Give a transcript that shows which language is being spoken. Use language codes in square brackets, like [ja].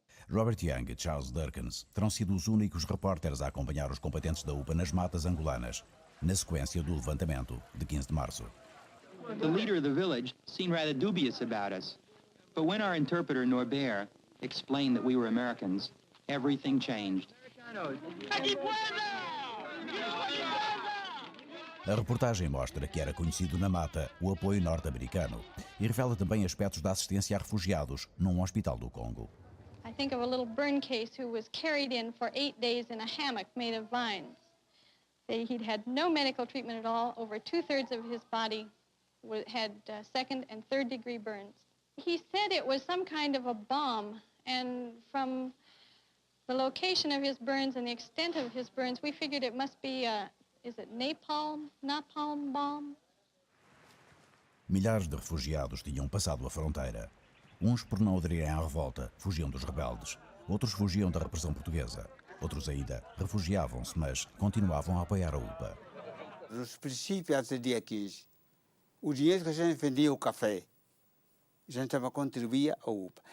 [pt] Robert Young e Charles Durkins terão sido os únicos repórteres a acompanhar os combatentes da UPA nas matas angolanas, na sequência do levantamento de 15 de março. [en] The leader of the village seemed rather dubious about us, but when our interpreter Norbert explained that we were Americans, everything changed. [pt] A reportagem mostra que era conhecido na mata o apoio norte-americano e revela também aspectos da assistência a refugiados num hospital do Congo. [en] I think of a little burn case who was carried in for 8 days in a hammock made of vines. He'd had no medical treatment at all. Over 2/3 of his body had second and third degree burns. He said it was some kind of a bomb, and from the location of his burns and the extent of his burns, we figured it must be is it napalm bomb? [pt] Milhares de refugiados tinham passado a fronteira. Uns por não aderirem à revolta, fugiam dos rebeldes. Outros fugiam da repressão portuguesa. Outros ainda refugiavam-se, mas continuavam a apoiar a UPA. Nos princípios, antes do dia 15, o dinheiro que a gente vendia o café, a gente estava contribuía à UPA.